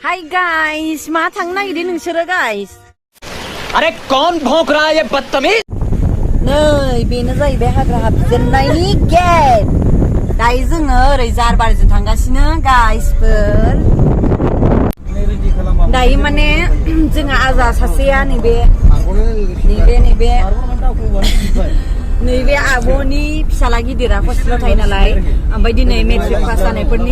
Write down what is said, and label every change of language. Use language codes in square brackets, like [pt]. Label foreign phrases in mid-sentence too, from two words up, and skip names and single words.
[brx] guys मा थांनो नागिरदों नोंसोरो guys [hi] अरे कौन भौंक रहा है ये बदतमीज [brx] नै बेनो जाहैबाय हाग्रा हाबजेननायनि गेट दायो जोङो ओरै जारबारिजों थांगासिनो गाइसफोर दायो माने जोंहा आजा सासेया नैबे आब'नि फिसाला गिदिरा हस्टेलाव थायो नालाय ओमफ्राय दिनै [en] matric pass [brx] जानायफोरनि